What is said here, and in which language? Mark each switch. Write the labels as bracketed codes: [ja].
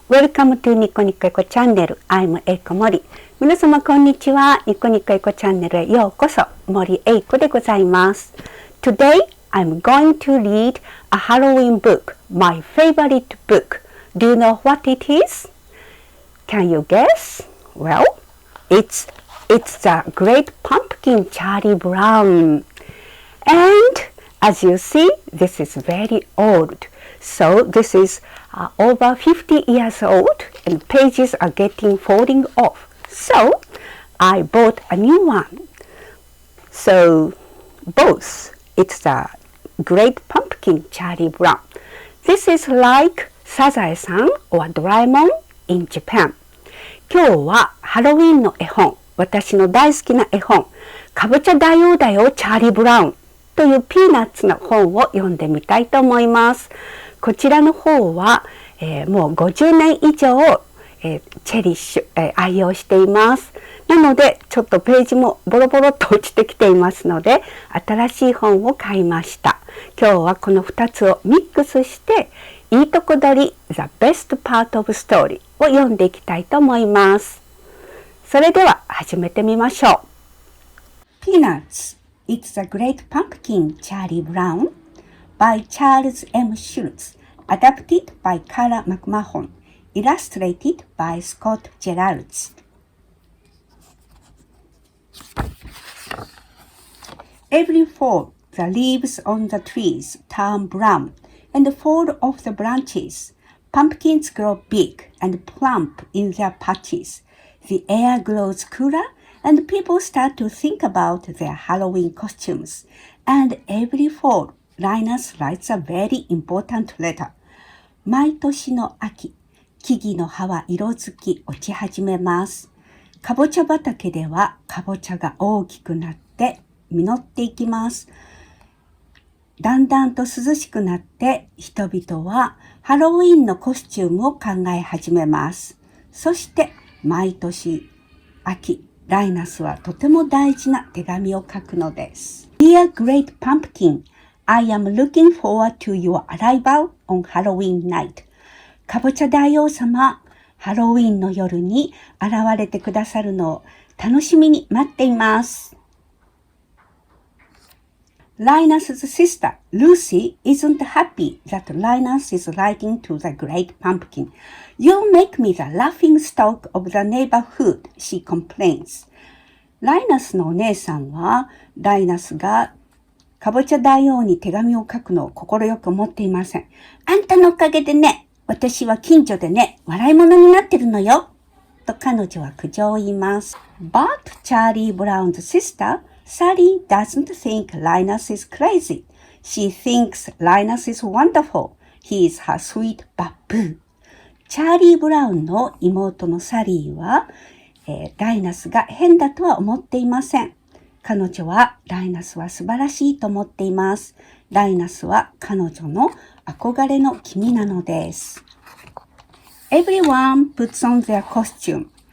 [en] Welcome to ニコニコエコチャンネル I'm 英子MORI。 [ja] 皆様こんにちは。ニコニコエコチャンネルへようこそ。MORI英子でございます。 [en] Today I'm going to read a Halloween book, my favorite book. Do you know what it is? Can you guess? Well, it's the Great Pumpkin, Charlie Brown. And as you see, this is very old. So this is over 50 years old and pages are getting falling off. So I bought a new one. So both, it's the Great Pumpkin, Charlie Brown. This is like サザエさん or ドラえもん in Japan. [ja] 今日はハロウィンの絵本、私の大好きな絵本、かぼちゃ大王だよ、チャーリー・ブラウンというピーナッツの本を読んでみたいと思います。こちらの方は、もう50年以上、チェリッシュ、愛用しています。なのでちょっとページもボロボロっと落ちてきていますので、新しい本を買いました。今日はこの2つをミックスしていいとこ取り [en] The Best Part of Story [ja] を読んでいきたいと思います。それでは始めてみましょう。 [en] Peanuts It's the Great Pumpkin, Charlie Brown by Charles M. Schulz, adapted by Carla McMahon, illustrated by Scott Gerards. Every fall, the leaves on the trees turn brown and fall off the branches. Pumpkins grow big and plump in their patches. The air grows cooler and people start to think about their Halloween costumes. And every fall, Linus writes a very important letter. [ja] 毎年の秋、木々の葉は色づき落ち始めます。かぼちゃ畑ではかぼちゃが大きくなって実っていきます。だんだんと涼しくなって人々はハロウィンのコスチュームを考え始めます。そして毎年秋、ライナスはとても大事な手紙を書くのです。 [en] Dear Great Pumpkin, I am looking forward to your arrival on Halloween night. [ja] かぼちゃ大王様、ハロウィンの夜に現れてくださるのを楽しみに待っています。 [en] Linus's sister, Lucy, isn't happy that Linus is writing to the Great Pumpkin. You make me the laughing stock of the neighborhood, she complains. [ja] ライナスのお姉さんは、ライナスがかぼちゃ大王に手紙を書くのを快く思っていません。あんたのおかげでね、私は近所でね、笑い物になってるのよ。と彼女は苦情を言います。 [en] But Charlie Brown's sister, Sally doesn't think Linus is crazy. She thinks Linus is wonderful. He is her sweet baboo. [ja] チャーリー・ブラウンの妹のサリーは、ライナスが変だとは思っていません。彼女はライナスは素晴らしいと思っています。ライナスは彼女の憧れの君なのです。 [en] Everyone puts on their costumes.